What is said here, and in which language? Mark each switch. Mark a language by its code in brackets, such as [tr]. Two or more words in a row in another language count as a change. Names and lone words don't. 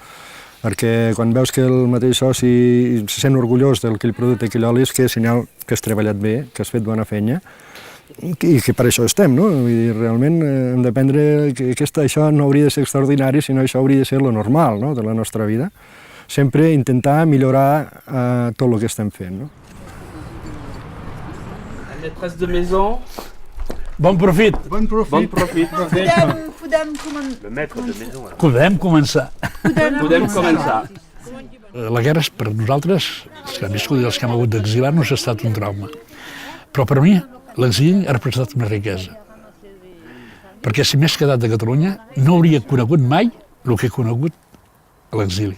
[ca] Perquè quan veus que el mateix soci se sent orgullós d'aquell producte, aquell oli, és que és senyal que has treballat bé, que has fet bona feina i que per això estem, no? I realment hem d'aprendre que això no hauria de ser extraordinari, sinó això hauria de ser lo normal, no?, de la nostra vida. Sempre intentar millorar tot el que estem fent, no? [fr] La maîtresse de maison. [ca] Bon profit. Bon profit. Podem començar. Podem començar. La guerra, per nosaltres, els que hem viscut i els que hem hagut d'exilar-nos, ha estat un trauma. Però per mi, l'exili ha representat una riquesa. Perquè si m'hagués quedat de Catalunya, no hauria conegut mai el que he conegut a l'exili.